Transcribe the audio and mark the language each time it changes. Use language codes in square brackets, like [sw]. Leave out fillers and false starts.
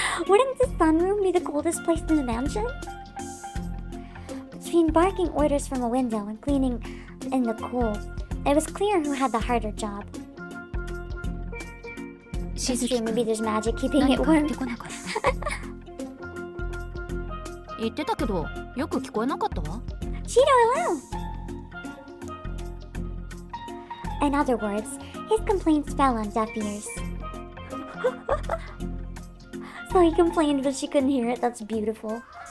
[en] Wouldn't the sunroom be the coldest place in the mansion? Between barking orders from a window and cleaning in the cool, it was clear who had the harder job. It's true, maybe there's magic keeping it warm. [ja] 言ってたけどよく聞こえなかったわ。 [en] Cheeto, hello! In other words, his complaints fell on deaf ears. So he complained but she couldn't hear it. That's beautiful.